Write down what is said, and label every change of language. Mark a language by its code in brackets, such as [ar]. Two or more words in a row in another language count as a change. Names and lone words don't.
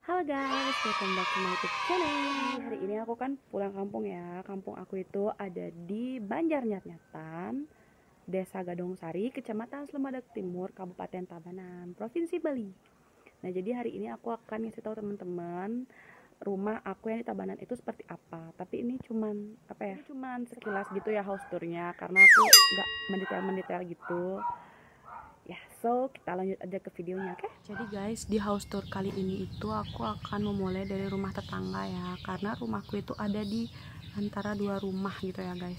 [en] Halo guys, welcome back to my YouTube channel. [id] Hari ini aku kan pulang kampung ya. Kampung aku itu ada di Banjarnyatan, Desa Gadong Sari, Kecamatan Selemadeg Timur, Kabupaten Tabanan, Provinsi Bali. Nah, jadi hari ini aku akan ngasih tahu teman-teman rumah aku yang di Tabanan itu seperti apa. Tapi ini cuman cuman sekilas gitu ya [en] house tournya, [id] karena aku nggak mendetail gitu. Ya, so kita lanjut aja ke videonya, oke? Jadi guys, di [en] house tour [id] kali ini itu aku akan memulai dari rumah tetangga ya, karena rumahku itu ada di antara dua rumah gitu ya guys.